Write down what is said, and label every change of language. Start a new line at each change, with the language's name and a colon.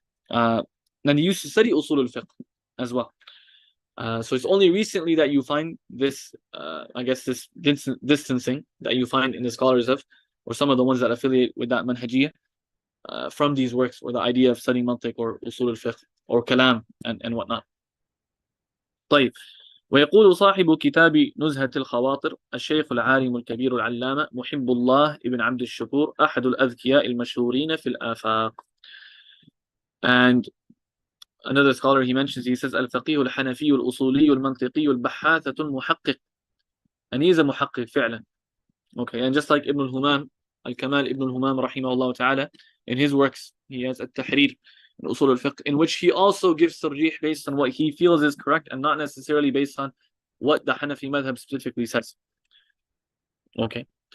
English: And they used to study usul al-fiqh as well. So it's only recently that you find this, I guess, this distancing that you find in the scholars of, or some of the ones that affiliate with that manhajiyah, from these works, or the idea of studying mantiq or usul al-fiqh or kalam and whatnot.
Arabic: طيب. ويقول صاحب كتاب نزهة الخواطر الشيخ العالم الكبير العلامة محب الله ابن عبد الشكور أحد الأذكياء المشهورين في الآفاق.
English: And another scholar he mentions, he says
Arabic: الفقيه الحنفي الأصولي المنطقي البحاثة المحقق.
English: And he is a
Arabic: محقق فعلا.
English: Okay, and just like Ibn al-Humam, Al-Kamal Ibn al-Humam rahimahullah ta'ala, in his works, he has At-Tahrir in Usul al-Fiqh, in which he also gives tarjih based on what he feels is correct and not necessarily based on what the Hanafi madhab specifically says. Okay.